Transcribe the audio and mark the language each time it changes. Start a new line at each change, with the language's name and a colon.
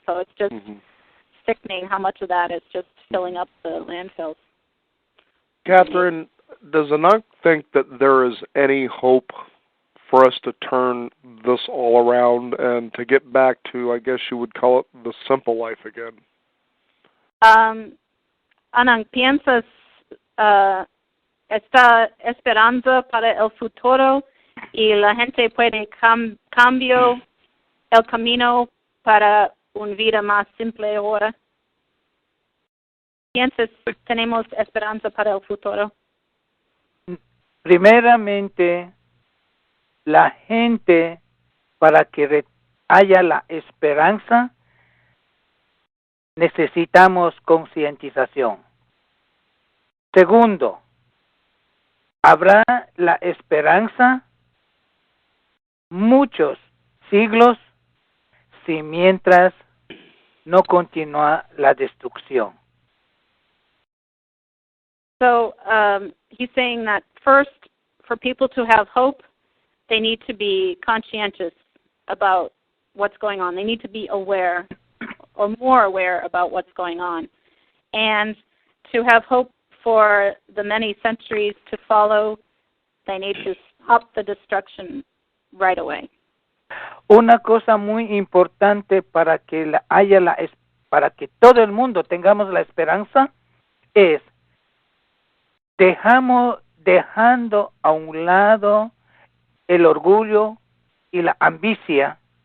English: So it's just sickening how much of that is just filling up the landfills. Catherine, does Anank think that there is any hope for us to turn this all around and to get back to, I guess you would call it, the simple life again?
Spanish: Anank, ¿piensas esta esperanza para el futuro y la gente puede cambiar el camino para una vida más simple ahora? ¿Piensas tenemos esperanza para el futuro? Primeramente, la gente, para que haya la esperanza, necesitamos concientización. Segundo, habrá la esperanza muchos siglos si mientras no continúa la destrucción.
English: So he's saying that first, for people to have hope, they need to be conscientious about what's going on. They need to be aware or more aware about what's going on. And to have hope for the many centuries to follow, they need to stop the destruction right away.
Spanish: Una cosa muy importante para que para que todo el mundo tengamos la esperanza es dejando a un lado el orgullo y la ambición.